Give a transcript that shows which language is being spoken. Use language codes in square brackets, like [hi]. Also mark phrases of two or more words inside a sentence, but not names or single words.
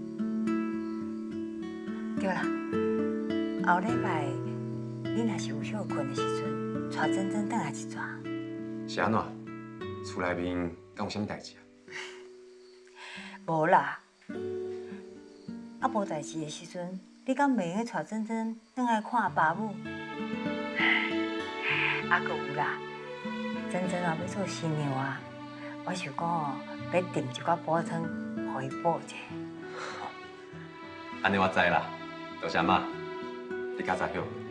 [nan] 对啦，后礼拜你若是有休困的时阵，带珍珍转来一转。是安怎？厝内面敢有啥物代志啊？无啦，啊无代志的时阵，你敢袂用带珍珍转来看爸母？啊，搁有啦，珍珍啊要做新娘啊，我想讲哦，要订一寡补汤，互伊补者。安尼我知啦，多谢妈，你较早休。